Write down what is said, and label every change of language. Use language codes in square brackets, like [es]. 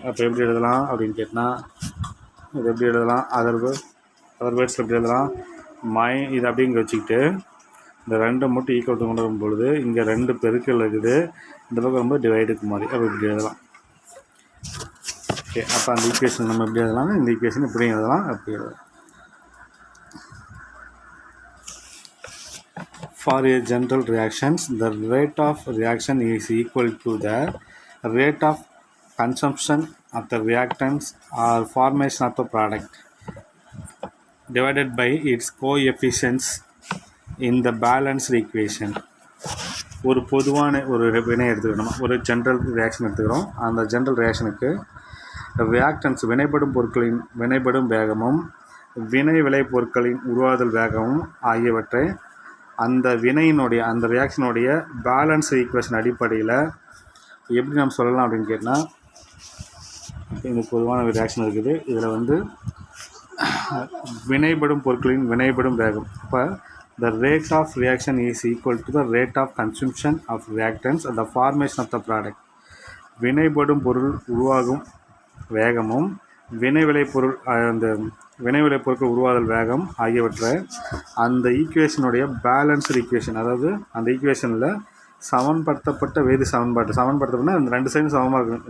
[ta] அப்போ எப்படி எழுதலாம் அப்படின்னு கேட்டால் இது எப்படி எழுதலாம், அதர் வேர்ட்ஸில் எப்படி எழுதலாம், இது அப்படிங்க வச்சுக்கிட்டு இந்த 2 மட்டும் ஈக்குவல் கொண்டு வரும்பொழுது இங்கே 2 பெருக்கல் இருக்குது, இந்த பக்கம் ரொம்ப டிவைடுக்கு மாதிரி. அப்போ இப்படி எழுதலாம். ஓகே, அப்போ அந்த ஈக்குவேஷன் நம்ம எப்படி எழுதலாம், இந்த ஈக்குவேஷன் இப்படி எழுதலாம், அப்படி எழுதலாம். [en] For a general reactions, the rate of reaction is equal to the rate of consumption of the reactants or formation of the product divided by its coefficients in the balanced equation. [ta] ஒரு பொதுவான ஒரு வினை எடுத்துக்கிறோம், ஒரு general reaction எடுத்துக்கிறோம். அந்த general ரியாக்ஷனுக்கு reactance வினைப்படும் பொருட்களின் வினைப்படும் வேகமும் வினை விளைபொருட்களின் உருவாதல் வேகமும் ஆகியவற்றை அந்த வினையினுடைய அந்த ரியாக்ஷனுடைய பேலன்ஸ் ஈக்குவேஷன் அடிப்படையில் எப்படி நம்ம சொல்லலாம் அப்படின்னு கேட்டால், இந்த பொதுவான ரியாக்ஷன் இருக்குது. இதில் வந்து வினைப்படும் பொருட்களின் வினைப்படும் வேகம். இப்போ [en] the rate of reaction is equal to the rate of consumption of reactants and the formation of the product. [ta] வினைப்படும் பொருள் உருவாகும் வேகமும் வினை விளைபொருள் அந்த வினை விளைபொருட்கள் உருவாதல் வேகம் ஆகியவற்றை அந்த ஈக்குவேஷனுடைய பேலன்ஸ்டு ஈக்குவேஷன், அதாவது அந்த ஈக்குவேஷனில் சமன்படுத்தப்பட்ட வேதி சமன்படுத்தப்பட்டனா அந்த ரெண்டு சைடும் சமமாக இருக்கும்.